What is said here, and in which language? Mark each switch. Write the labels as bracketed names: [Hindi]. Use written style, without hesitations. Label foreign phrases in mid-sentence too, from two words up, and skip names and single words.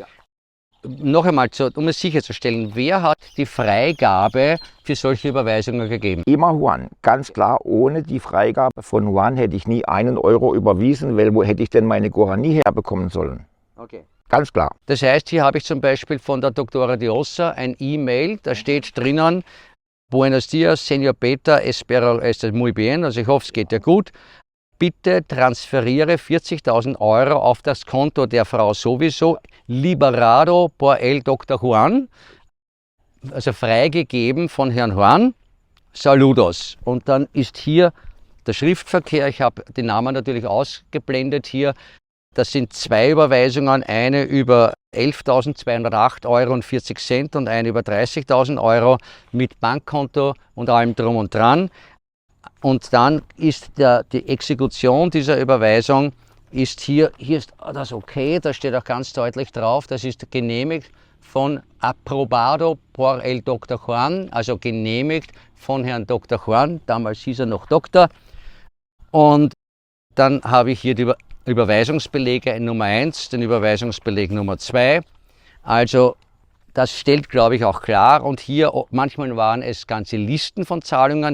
[German] Noch einmal, um es sicherzustellen, wer hat die Freigabe für solche Überweisungen gegeben? Immer Juan, ganz klar, ohne die Freigabe von Juan hätte ich nie 1 € überwiesen, weil wo hätte ich denn meine Guarani herbekommen sollen? Okay. Ganz klar. Das heißt, hier habe ich zum Beispiel von der Doktora Diossa ein E-Mail, da steht drinnen, [Spanish] Buenos dias, Señor Peter, espero estés muy bien, [German] also ich hoffe, es geht dir gut. Bitte transferiere 40.000 € auf das Konto der Frau sowieso, [Spanish] liberado por el Dr. Juan, [German] also freigegeben von Herrn Juan, saludos. Und dann ist hier der Schriftverkehr, ich habe den Namen natürlich ausgeblendet hier. Das sind 2 Überweisungen, eine über 11.208,40 € und eine über 30.000 € mit Bankkonto und allem drum und dran. Und dann ist die Exekution dieser Überweisung ist hier ist das okay, da steht auch ganz deutlich drauf, das ist genehmigt von [Spanish] aprobado por el Dr. Juan, [German] also genehmigt von Herrn Dr. Juan, damals hieß er noch Doktor. Und dann habe ich hier die Überweisungsbelege Nummer 1, den Überweisungsbeleg Nummer 2. Also das stellt, glaube ich, auch klar. Und hier, manchmal waren es ganze Listen von Zahlungen.